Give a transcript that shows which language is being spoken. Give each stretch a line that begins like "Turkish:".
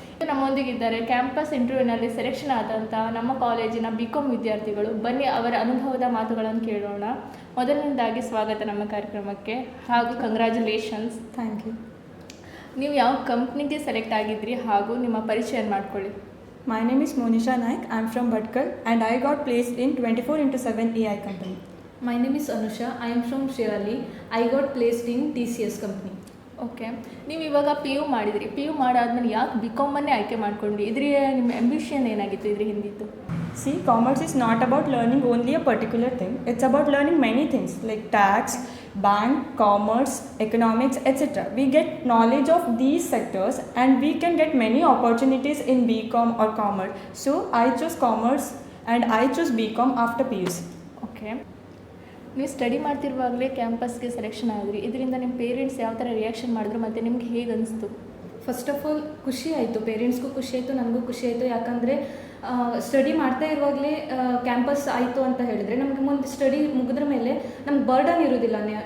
Kannada: ನಮ್ಮೊಂದಿಗಿದ್ದಾರೆ campus ಇಂಟರ್ವ್ಯೂನಲ್ಲಿ selection ಆದಂಥ ನಮ್ಮ ಕಾಲೇಜಿನ BCom ವಿದ್ಯಾರ್ಥಿಗಳು. ಬನ್ನಿ ಅವರ ಅನುಭವದ ಮಾತುಗಳನ್ನು ಕೇಳೋಣ. ಮೊದಲನೇದಾಗಿ ಸ್ವಾಗತ ನಮ್ಮ ಕಾರ್ಯಕ್ರಮಕ್ಕೆ ಹಾಗೂ ಕಂಗ್ರ್ಯಾಚುಲೇಷನ್ಸ್.
English: Thank you.
Kannada: ನೀವು ಯಾವ ಕಂಪ್ನಿಗೆ ಸೆಲೆಕ್ಟ್ ಆಗಿದ್ರಿ ಹಾಗೂ ನಿಮ್ಮ ಪರಿಚಯ ಮಾಡಿಕೊಳ್ಳಿ.
English: My name is Monisha Naik. I am from Bhatkal and I got placed in 24/7 AI company. My name is Anusha. I am from Shirali. I got placed in TCS company.
Kannada: Okay, ನೀವು ಇವಾಗ PU ಮಾಡಿದ್ರಿ. PU ಮಾಡಾದ್ಮೇಲೆ ಯಾಕೆ BComನ್ನೇ ಆಯ್ಕೆ ಮಾಡ್ಕೊಂಡ್ರಿ? ಇದ್ರ ನಿಮ್ಮ ambition ಏನಾಗಿತ್ತು ಇದ್ರ ಹಿಂದಿತ್ತು?
English: See, commerce is not about learning only a particular thing. It's about learning many things like tax, bank, commerce, economics, etc. We get knowledge of these sectors and we can get many opportunities in BCom or commerce. So, I chose commerce and I chose BCom after PUC.
Kannada: Okay, ನೀವು study ಮಾಡ್ತಿರುವಾಗಲೇ ಕ್ಯಾಂಪಸ್ಗೆ selection ಆಗಿದ್ರಿ. ಇದರಿಂದ ನಿಮ್ಮ parents ಯಾವ ಥರ reaction ಮಾಡಿದ್ರು ಮತ್ತು ನಿಮ್ಗೆ ಹೇಗೆ ಅನಿಸ್ತು?
English: first of all
Kannada: ಖುಷಿ ಆಯಿತು, ಪೇರೆಂಟ್ಸ್ಗೂ ಖುಷಿ ಆಯಿತು, ನನಗೂ ಖುಷಿ ಆಯಿತು. ಯಾಕಂದರೆ ಸ್ಟಡಿ ಮಾಡ್ತಾ ಇರುವಾಗಲೇ ಕ್ಯಾಂಪಸ್ ಆಯಿತು ಅಂತ ಹೇಳಿದರೆ ನಮಗೆ ಮುಂದೆ ಸ್ಟಡಿ ಮುಗಿದ್ರ ಮೇಲೆ ನಮ್ಗೆ ಬರ್ಡನ್ ಇರೋದಿಲ್ಲ.